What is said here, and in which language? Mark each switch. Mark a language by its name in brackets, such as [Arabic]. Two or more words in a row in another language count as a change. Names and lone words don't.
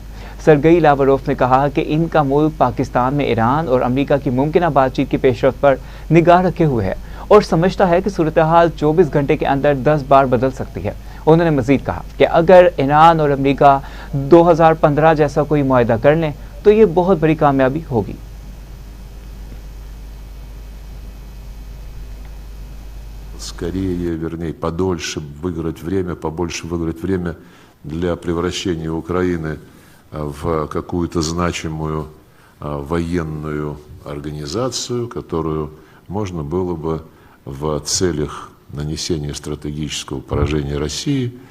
[Urdu] سرگئی لاوروف نے کہا کہ ان کا ملک پاکستان میں ایران اور امریکہ کی ممکن بات چیت کی پیش رفت پر نگاہ رکھے ہوئے ہے اور سمجھتا ہے کہ صورت حال 24 گھنٹے کے اندر 10 بار بدل سکتی ہے. انہوں نے مزید کہا کہ اگر ایران اور امریکہ 2015 جیسا کوئی معاہدہ کر لیں تو یہ بہت بڑی کامیابی ہوگی. [Russian] Скорее, вернее, побольше выиграть время для превращения Украины в какую-то значимую военную организацию, которую можно было бы в целях нанесения стратегического поражения России